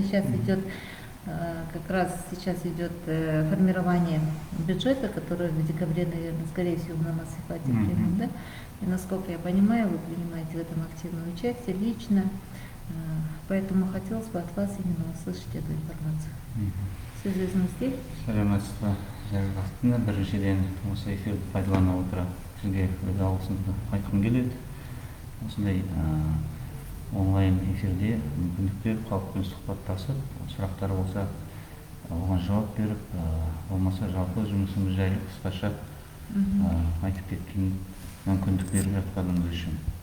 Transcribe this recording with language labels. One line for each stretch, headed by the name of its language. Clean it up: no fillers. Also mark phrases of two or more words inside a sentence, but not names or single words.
Russian: Сейчас идет, формирование бюджета, которое в декабре, наверное, скорее всего, на Массихвате примем, да? И насколько я понимаю, вы принимаете в этом активное участие лично, поэтому хотелось бы от вас именно услышать эту информацию.
Kazakh: Сөзіңізде. Сәлеметсіз бе, біріншіден осы эфирді пайдалана отыра сізге өз алғысымды айтқым келеді. Осындай онлайн эфирде мүмкіндік беріп, халықпен сұхбаттасып, сұрақтар болса оған жауап беріп, болмаса жалпы жұмысымыз жайлы қысқаша айтып кеткен мүмкіндік беріп жатқанымыз үшін.